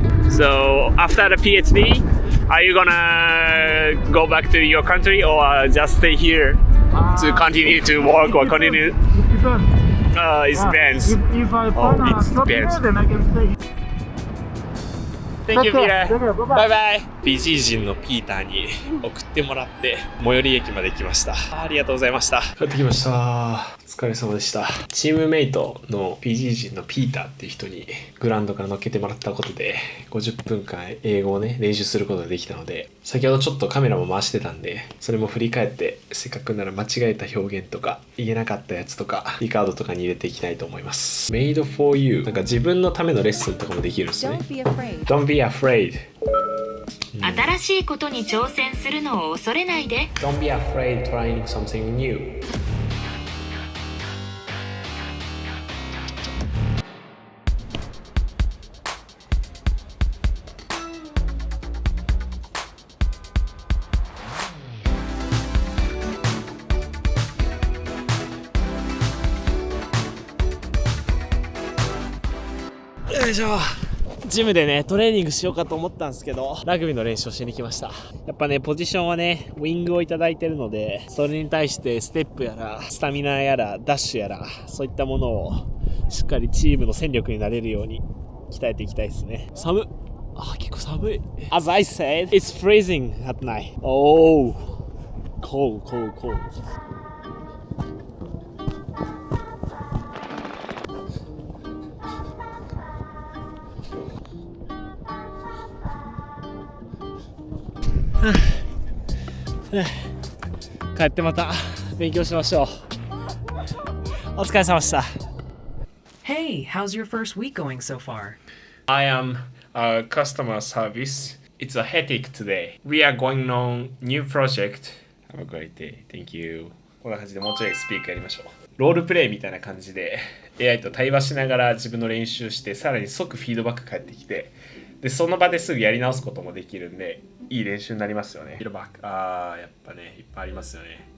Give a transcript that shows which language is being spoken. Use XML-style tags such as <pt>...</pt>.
<en>So after the PhD, are you gonna go back to your country or just stay here to continue to work or continue? It depends. If I find a job here, then I can stay. Thank you, Peter. Bye bye.</en> <ja>PG 人のピーターに送ってもらって最寄り駅まで来ました。ありがとうございました。帰ってきました。お疲れ様でした。チームメイトの PG 人のピーターっていう人にグラウンドから乗っけてもらったことで50分間英語をね練習することができたので、先ほどちょっとカメラも回してたんでそれも振り返ってせっかくなら間違えた表現とか言えなかったやつとかリカードとかに入れていきたいと思います。 Made for you なんか自分のためのレッスンとかもできるんですよね。</ja> <en>Don't be afraid. Don't be afraid.</en> <ja>新しいことに挑戦するのを恐れないで。</ja> <en>Don't be afraid trying something new. Yoいしょ。</en> <ja>ジムでねトレーニングしようかと思ったんですけどラグビーの練習をしに来ました。やっぱねポジションはねウィングをいただいてるので、それに対してステップやらスタミナやらダッシュやらそういったものをしっかりチームの戦力になれるように鍛えていきたいですね。寒っ。結構寒い。</ja> <en>As I said, it's freezing at night. Oh, cold.</en> <ja>帰ってまた勉強しましょう。お疲れ様でした。</ja> <en>Hey, how's your first week going so far? I am a customer service. It's a hectic today. We are going on new project. Have a great day. Thank you.</en> <ja>こんな感じでもうちょいスピークやりましょう。ロールプレイみたいな感じで AI と対話しながら自分の練習してさらに即フィードバック返ってきて、でその場ですぐやり直すこともできるんでいい練習になりますよね。フィードバックやっぱねいっぱいありますよね。</ja>